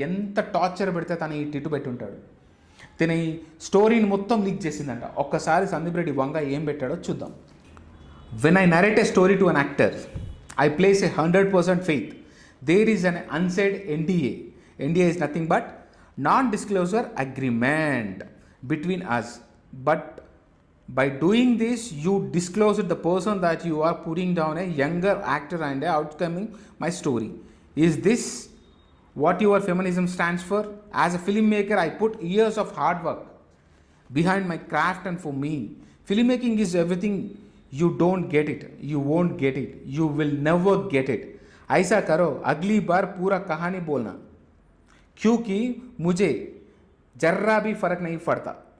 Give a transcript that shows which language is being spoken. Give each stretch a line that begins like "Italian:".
Telugu: ఎంత టార్చర్ పెడితే తను ఈ ట్వీట్ పెట్టుంటాడు. తిన ఈ స్టోరీని మొత్తం లీక్ చేసిందంట. ఒక్కసారి సందీప్ రెడ్డి వంగ ఏం పెట్టాడో చూద్దాం.
English: When I narrate a story to an actor, I place 100% faith. There is an unsaid NDA. NDA is nothing but non-disclosure agreement between us. But by doing this, you disclose the person that you are putting down a younger actor and outcoming my story. Is this what your feminism stands for? As a filmmaker, I put years of hard work behind my craft, and for me, filmmaking is everything. You don't get it, you won't get it, you will never get it.
Hindi: ऐसा करो, अगली बार पूरा कहानी बोलना, क्योंकि मुझे जर्रा भी फर्क नहीं पड़ता.